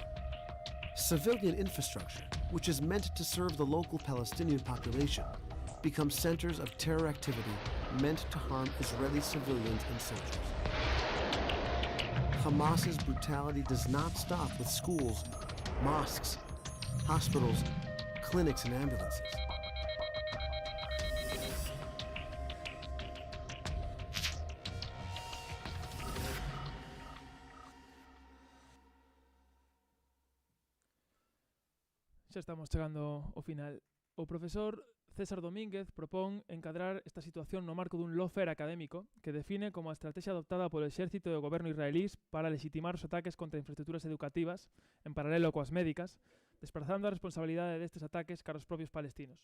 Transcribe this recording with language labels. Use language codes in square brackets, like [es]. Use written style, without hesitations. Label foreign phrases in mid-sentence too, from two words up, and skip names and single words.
[en] Civilian infrastructure, which is meant to serve the local Palestinian population, become centers of terror activity meant to harm Israeli civilians and soldiers. Hamas's brutality does not stop with schools, mosques, hospitals, clinics, and ambulances. [gl] Xa estamos chegando ao final. O profesor César Domínguez propón encadrar esta situación no marco dun lawfare académico que define como a estrategia adoptada polo exército e o goberno israelís para legitimar os ataques contra infraestructuras educativas en paralelo coas médicas, desplazando a responsabilidade destes ataques cara aos propios palestinos.